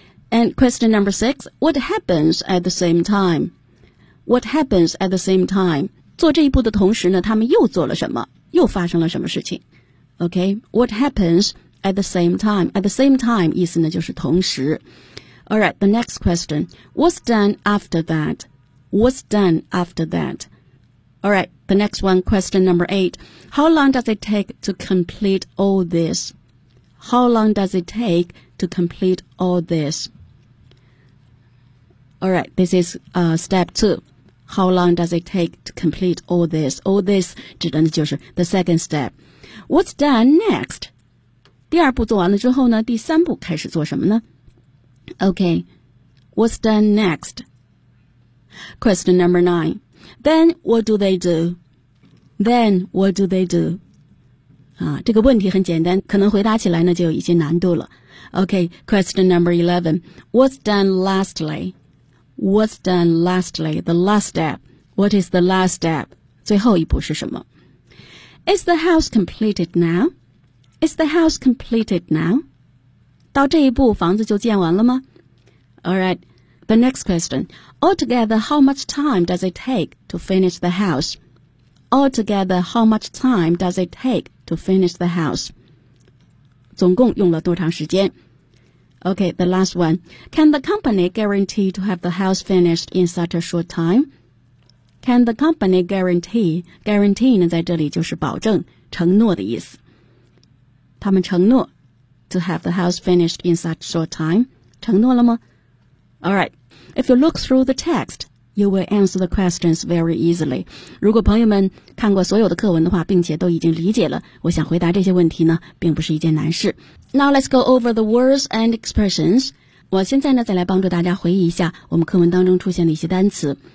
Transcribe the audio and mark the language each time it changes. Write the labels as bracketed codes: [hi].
[en] And question number 6, what happens at the same time? What happens at the same time? [zh] 做这一步的同时呢他们又做了什么？又发生了什么事情？ [en] OK, what happens at the same time? [zh] At the same time 意思呢就是同时。 [en] Alright, the next question, what's done after that?What's done after that? All right, the next one, question number 8. How long does it take to complete all this? How long does it take to complete all this? All right, this is step 2. How long does it take to complete all this? All this [zh] 指的就是 [en] the second step. What's done next? [zh] 第二步做完了之后呢，第三步开始做什么呢？ [en] Okay, what's done next? Question number 9. Then what do they do? Then what do they do? [zh] 啊，这个问题很简单，可能回答起来呢就有一些难度了。 [en] Okay, question number 11. What's done lastly? What's done lastly? The last step. What is the last step? [zh] 最后一步是什么？ [en] Is the house completed now? Is the house completed now? [zh] 到这一步房子就建完了吗？ [en] All right. The next question. Altogether, how much time does it take to finish the house? Altogether, how much time does it take to finish the house? [zh] 总共用了多长时间？ [en] Okay, the last one. Can the company guarantee to have the house finished in such a short time? Can the company guarantee? [zh] Guarantee 呢，在这里就是保证、承诺的意思。他们承诺 [en] to have the house finished in such a short time. [zh] 承诺了吗？ [en] All right, if you look through the text, you will answer the questions very easily. [zh] 如果朋友们看过所有的课文的话，并且都已经理解了，我想回答这些问题呢，并不是一件难事。 [en] Now let's go over the words and expressions. [zh] 我现在呢，再来帮助大家回忆一下我们课文当中出现的一些单词。